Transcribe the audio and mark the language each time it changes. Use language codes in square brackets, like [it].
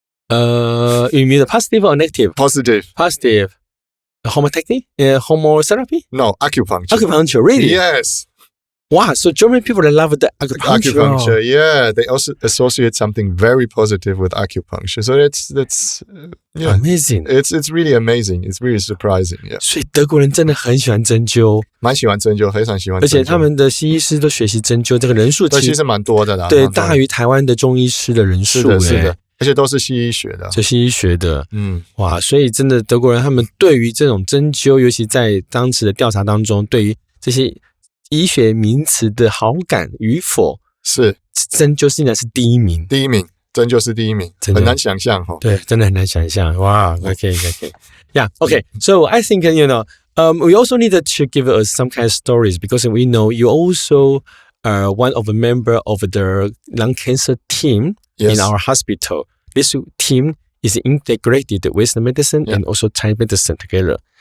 [en] You mean the positive or negative? Positive. Positive. Homotherapy? Homotherapy? No, acupuncture. Acupuncture, really? Yes. Wow, so German people love the acupuncture. Acupuncture, yeah. They also associate something very positive with acupuncture. So that's amazing. It's really amazing. It's really surprising. Yeah. [zh] 所以德国人真的很喜欢针灸，蛮喜欢针灸，非常喜欢针灸。而且他们的西医师都学习针灸，这个人数其实蛮多的啦。对，大于台湾的中医师的人数。是的，而且都是西医学的。这西医学的，哇，所以真的德国人他们对于这种针灸，尤其在当时的调查当中，对于这些医学名词的好感与否，是针灸竟然是第一名，针灸是第一名，很难想象哈。对，真的很难想象。哇 ， [en] OK， yeah, okay. So I think we also need to give us some kind of stories because we know you also are one of the member of the lung cancer team in our hospital. This team is integrated with the medicine and also Chinese medicine together.